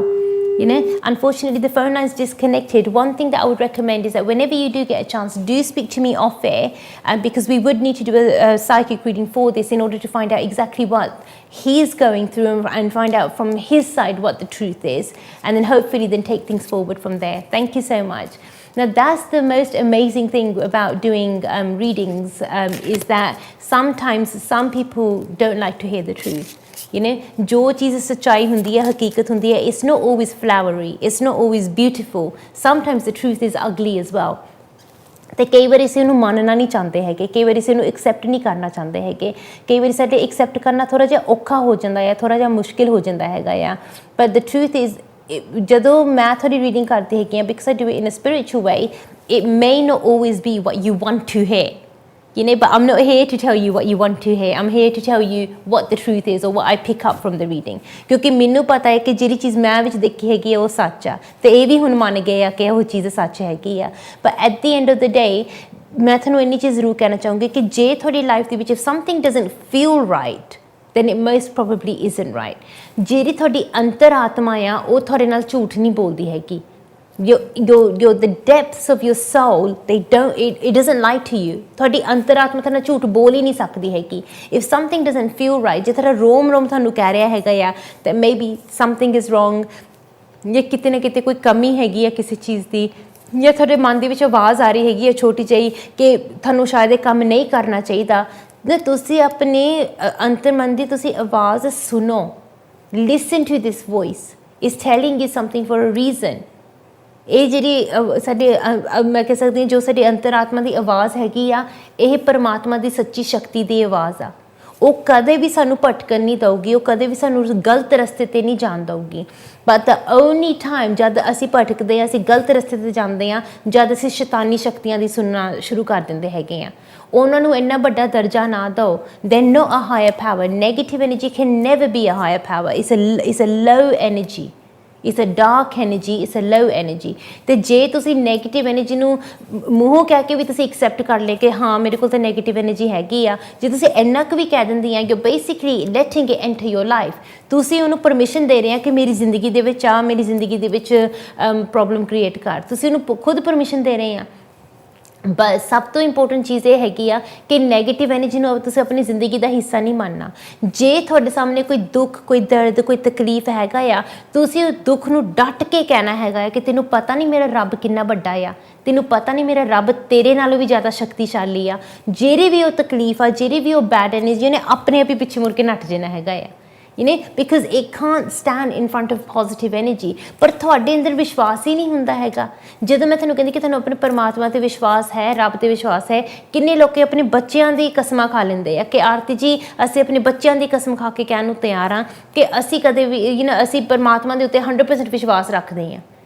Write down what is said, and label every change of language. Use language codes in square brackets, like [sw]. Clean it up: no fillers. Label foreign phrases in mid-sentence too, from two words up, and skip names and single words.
[en] You know, unfortunately the phone line's disconnected. One thing that I would recommend is that whenever you do get a chance, do speak to me off air, because we would need to do a psychic reading for this in order to find out exactly what he's going through and find out from his side what the truth is, and then hopefully then take things forward from there. Thank you so much. Now that's the most amazing thing about doing readings, is that sometimes some people don't like to hear the truth. You know, [pa] ਜੋ ਚੀਜ਼ ਸੱਚਾਈ ਹੁੰਦੀ ਹੈ, ਹਕੀਕਤ ਹੁੰਦੀ ਹੈ, [en] it's not always flowery, it's not always beautiful. Sometimes the truth is ugly as well. [pa] ਤੇ ਕਈ ਵਾਰੀ ਅਸੀਂ ਉਹਨੂੰ ਮੰਨਣਾ ਨਹੀਂ ਚਾਹੁੰਦੇ ਹੈਗੇ, ਕਈ ਵਾਰੀ ਅਸੀਂ ਉਹਨੂੰ ਐਕਸੈਪਟ ਨਹੀਂ ਕਰਨਾ ਚਾਹੁੰਦੇ ਹੈਗੇ, ਕਈ ਵਾਰੀ ਸਾਡੇ ਐਕਸੈਪਟ ਕਰਨਾ ਥੋੜ੍ਹਾ ਜਿਹਾ ਔਖਾ ਹੋ ਜਾਂਦਾ ਹੈ, ਥੋੜ੍ਹਾ ਜਿਹਾ ਮੁਸ਼ਕਿਲ ਹੋ ਜਾਂਦਾ ਹੈਗਾ ਆ. [en] But the truth is, [pa] ਜਦੋਂ ਮੈਂ ਤੁਹਾਡੀ ਰੀਡਿੰਗ ਕਰਦੀ ਹੈਗੀ ਆ, [en] because I do it in a spiritual way, it may not always be what you want to hear. You know, but I'm not here to tell you what you want to hear. I'm here to tell you what the truth is, or what I pick up from the reading. [pa] ਕਿਉਂਕਿ ਮੈਨੂੰ ਪਤਾ ਹੈ ਕਿ ਜਿਹੜੀ ਚੀਜ਼ ਮੈਂ ਵਿੱਚ ਦੇਖੀ ਹੈਗੀ ਹੈ ਉਹ ਸੱਚ ਆ, ਤੇ ਇਹ ਵੀ ਹੁਣ ਮੰਨ ਗਏ ਆ ਕਿ ਉਹ ਚੀਜ਼ ਸੱਚ ਹੈਗੀ ਆ. [en] But at the end of the day, [pa] ਮੈਂ ਤੁਹਾਨੂੰ ਇੰਨੀ ਚੀਜ਼ ਜ਼ਰੂਰ ਕਹਿਣਾ ਚਾਹਾਂਗੀ ਕਿ ਜੇ ਤੁਹਾਡੀ ਲਾਈਫ ਦੇ ਵਿੱਚ [en] if something doesn't feel right, then it most probably isn't right. [pa] ਜਿਹੜੀ ਤੁਹਾਡੀ ਅੰਤਰ ਆਤਮਾ ਆ ਉਹ ਤੁਹਾਡੇ ਨਾਲ ਝੂਠ ਨਹੀਂ ਬੋਲਦੀ ਹੈਗੀ. [en] The depths of your soul, it doesn't lie to you. [pa] ਤੁਹਾਡੀ ਅੰਤਰਾਤਮਾ ਤੁਹਾਨੂੰ ਝੂਠ ਬੋਲ ਹੀ ਨਹੀਂ ਸਕਦੀ ਹੈਗੀ. [en] If something doesn't feel right, [pa] ਜੇ ਤੁਹਾਡਾ ਰੋਮ ਤੁਹਾਨੂੰ ਕਹਿ ਰਿਹਾ ਹੈਗਾ ਆ [en] that maybe something is wrong, [pa] ਜਾਂ ਕਿਤੇ ਨਾ ਕਿਤੇ ਕੋਈ ਕਮੀ ਹੈਗੀ ਆ ਕਿਸੇ ਚੀਜ਼ ਦੀ, ਜਾਂ ਤੁਹਾਡੇ ਮਨ ਦੇ ਵਿੱਚ ਆਵਾਜ਼ ਆ ਰਹੀ ਹੈਗੀ ਹੈ ਛੋਟੀ ਜਿਹੀ ਕਿ ਤੁਹਾਨੂੰ ਸ਼ਾਇਦ ਇਹ ਕੰਮ ਨਹੀਂ ਕਰਨਾ ਚਾਹੀਦਾ, ਤਾਂ ਤੁਸੀਂ ਆਪਣੇ ਅੰਤਰਮਨ ਦੀ ਤੁਸੀਂ ਆਵਾਜ਼ ਸੁਣੋ. [en] Listen to this voice. It's telling you something for a reason. [pa] ਇਹ ਜਿਹੜੀ ਸਾਡੇ ਮੈਂ ਕਹਿ ਸਕਦੀ ਹਾਂ ਜੋ ਸਾਡੀ ਅੰਤਰਾਤਮਾ ਦੀ ਆਵਾਜ਼ ਹੈਗੀ ਆ, ਇਹ ਪਰਮਾਤਮਾ ਦੀ ਸੱਚੀ ਸ਼ਕਤੀ ਦੀ ਆਵਾਜ਼ ਆ. ਉਹ ਕਦੇ ਵੀ ਸਾਨੂੰ ਭਟਕਣ ਨਹੀਂ ਦਊਗੀ, ਉਹ ਕਦੇ ਵੀ ਸਾਨੂੰ ਗਲਤ ਰਸਤੇ 'ਤੇ ਨਹੀਂ ਜਾਣ ਦਊਗੀ. [en] But the only time [pa] ਜਦ ਅਸੀਂ ਭਟਕਦੇ ਹਾਂ, ਅਸੀਂ ਗਲਤ ਰਸਤੇ 'ਤੇ ਜਾਂਦੇ ਹਾਂ, ਜਦ ਅਸੀਂ ਸ਼ੈਤਾਨੀ ਸ਼ਕਤੀਆਂ ਦੀ ਸੁਣਨਾ ਸ਼ੁਰੂ ਕਰ ਦਿੰਦੇ ਹੈਗੇ ਆ. ਉਹਨਾਂ ਨੂੰ ਇੰਨਾ ਵੱਡਾ ਦਰਜਾ ਨਾ ਦਿਓ. [en] They no a higher power. Negative energy can never be a higher power. It's a low energy. It's a dark energy, it's a low energy. [pa] ਤੇ ਜੇ ਤੁਸੀਂ [en] negative energy [pa] ਨੂੰ ਮੂੰਹੋਂ ਕਹਿ ਕੇ ਵੀ ਤੁਸੀਂ ਐਕਸੈਪਟ ਕਰ ਲੈ ਕਿ ਹਾਂ ਮੇਰੇ ਕੋਲ ਤਾਂ [en] negative energy [pa] ਹੈਗੀ ਆ, ਜੇ ਤੁਸੀਂ ਇੰਨਾ ਕੁ ਵੀ ਕਹਿ ਦਿੰਦੀ ਆ, [en] you basically letting it enter your life. [pa] ਤੁਸੀਂ ਉਹਨੂੰ ਪਰਮਿਸ਼ਨ ਦੇ ਰਹੇ ਆ ਕਿ ਮੇਰੀ ਜ਼ਿੰਦਗੀ ਦੇ ਵਿੱਚ ਆ, ਮੇਰੀ ਜ਼ਿੰਦਗੀ ਦੇ ਵਿੱਚ [en] problem create [pa] ਕਰ. ਤੁਸੀਂ ਉਹਨੂੰ ਖੁਦ ਪਰਮਿਸ਼ਨ ਦੇ ਰਹੇ ਆ. ਬਸ ਸਭ ਤੋਂ ਇੰਪੋਰਟੈਂਟ ਚੀਜ਼ ਇਹ ਹੈਗੀ ਆ ਕਿ [en] negative energy [pa] ਨੂੰ ਤੁਸੀਂ ਆਪਣੀ ਜ਼ਿੰਦਗੀ ਦਾ ਹਿੱਸਾ ਨਹੀਂ ਮੰਨਣਾ. ਜੇ ਤੁਹਾਡੇ ਸਾਹਮਣੇ ਕੋਈ ਦੁੱਖ, ਕੋਈ ਦਰਦ, ਕੋਈ ਤਕਲੀਫ ਹੈਗਾ ਆ, ਤੁਸੀਂ ਉਸ ਦੁੱਖ ਨੂੰ ਡਟ ਕੇ ਕਹਿਣਾ ਹੈਗਾ ਆ ਕਿ ਤੈਨੂੰ ਪਤਾ ਨਹੀਂ ਮੇਰਾ ਰੱਬ ਕਿੰਨਾ ਵੱਡਾ ਆ, ਤੈਨੂੰ ਪਤਾ ਨਹੀਂ ਮੇਰਾ ਰੱਬ ਤੇਰੇ ਨਾਲੋਂ ਵੀ ਜ਼ਿਆਦਾ ਸ਼ਕਤੀਸ਼ਾਲੀ ਆ. ਜਿਹੜੀ ਵੀ ਉਹ ਤਕਲੀਫ ਆ, ਜਿਹੜੀ ਵੀ ਉਹ [en] bad energy, [pa] ਉਹਨੇ ਆਪਣੇ ਆਪ ਹੀ ਪਿੱਛੇ ਮੁੜ ਕੇ ਨੱਠ ਜਾਣਾ ਹੈਗਾ ਆ. [en] You know, because it can't stand in front of positive energy. [pa] ਪਰ ਤੁਹਾਡੇ ਅੰਦਰ ਵਿਸ਼ਵਾਸ ਹੀ ਨਹੀਂ ਹੁੰਦਾ ਹੈਗਾ. ਜਦੋਂ ਮੈਂ ਤੁਹਾਨੂੰ ਕਹਿੰਦੀ ਕਿ ਤੁਹਾਨੂੰ ਆਪਣੇ ਪਰਮਾਤਮਾ 'ਤੇ ਵਿਸ਼ਵਾਸ ਹੈ, ਰੱਬ 'ਤੇ ਵਿਸ਼ਵਾਸ ਹੈ, ਕਿੰਨੇ ਲੋਕ ਆਪਣੇ ਬੱਚਿਆਂ ਦੀ ਕਸਮਾਂ ਖਾ ਲੈਂਦੇ ਆ ਕਿ ਆਰਤੀ ਜੀ ਅਸੀਂ ਆਪਣੇ ਬੱਚਿਆਂ ਦੀ ਕਸਮ ਖਾ ਕੇ ਕਹਿਣ ਨੂੰ ਤਿਆਰ ਹਾਂ ਕਿ ਅਸੀਂ ਕਦੇ ਵੀ ਅਸੀਂ ਪਰਮਾਤਮਾ ਦੇ ਉੱਤੇ 100% ਵਿਸ਼ਵਾਸ ਰੱਖਦੇ ਹਾਂ.